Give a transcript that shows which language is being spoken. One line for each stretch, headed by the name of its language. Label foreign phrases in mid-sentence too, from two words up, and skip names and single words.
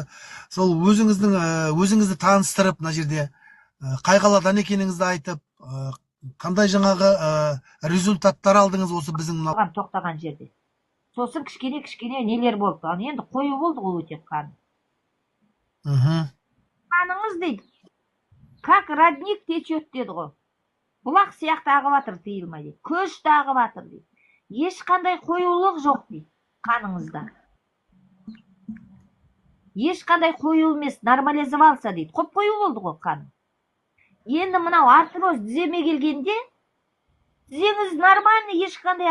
Kazakh: Сол өзіңізді таныстырып, мына жерде қай қаладан екеніңізді айтып, қандай жаңағы результаттар алдыңыз осы біздің мына тоқтаған жерде. Сосын кішкене нелер болды. Енді қою болды ғой өте қан. Қаныңыз дейді.
Russian: Как родник течет
Kazakh: деді ғой. Бұлақ сияқты ағып жатыр тыйылмай дейді. Көшті ағып жатыр дейді. Ешқандай қоюлық жоқ дейді қаныңызда. Ешқандай қою емес, нормализовался дейді. Қоп қою болды ғой қан. Енді мынау артроз тіземе келгенде, тізеңіз нормальный, ешқандай